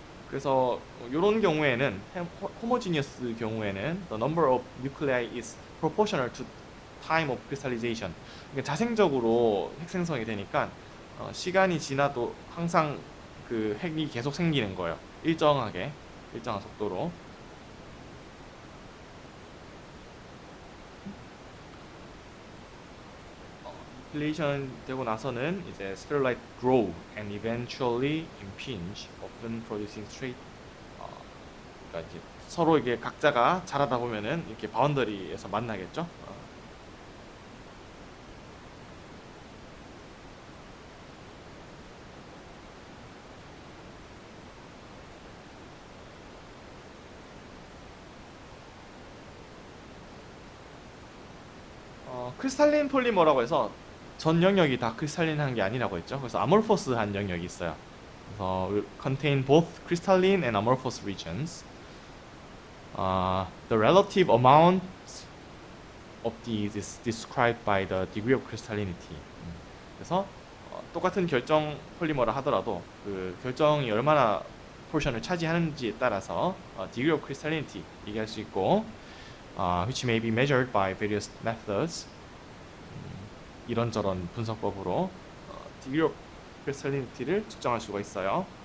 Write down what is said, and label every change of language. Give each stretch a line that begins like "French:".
Korean: 그래서 이런 경우에는, 호모지니어스 경우에는
English: the number of nuclei is proportional to time of crystallization.
Korean: 그러니까 자생적으로 핵 생성이 되니까 시간이 지나도 항상 그 핵이 계속 생기는 거예요. 일정한 속도로. 디플레이션 되고 나서는 이제
English: spherulite grow and eventually impinge, often producing straight.
Korean: 그러니까 이제 서로 이게 각자가 자라다 보면은 이렇게 바운더리에서 만나겠죠. 크리스탈린 폴리머라고 해서 전 영역이 다 크리스탈린한 게 아니라고 했죠. 그래서 아모르퍼스한 영역이 있어요.
English: 그래서 contain both crystalline and amorphous regions. The relative amount of these is described by the degree of crystallinity.
Korean: 그래서 똑같은 결정 폴리머라 하더라도 그 결정이 얼마나 포션을 차지하는지에 따라서 degree of crystallinity 얘기할 수 있고,
English: which may be measured by various methods.
Korean: 이런저런 분석법으로 degree of crystalinity를 측정할 수가 있어요.